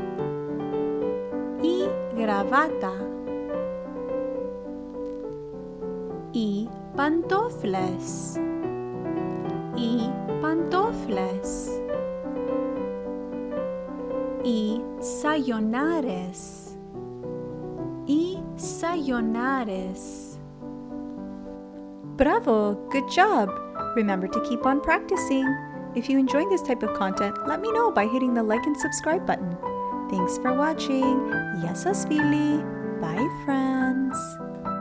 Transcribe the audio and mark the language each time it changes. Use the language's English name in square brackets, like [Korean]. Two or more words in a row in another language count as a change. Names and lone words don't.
[Greek] Η γραβάτα. Οι παντόφλες. Οι παντόφλες. Οι σαγιονάρες. Οι σαγιονάρες. [English] Bravo! Good job! Remember to keep on practicing. If you enjoy this type of content, let me know by hitting the like and subscribe button. Thanks for watching. [Greek] Γεια σας φίλοι. [English] Bye friends.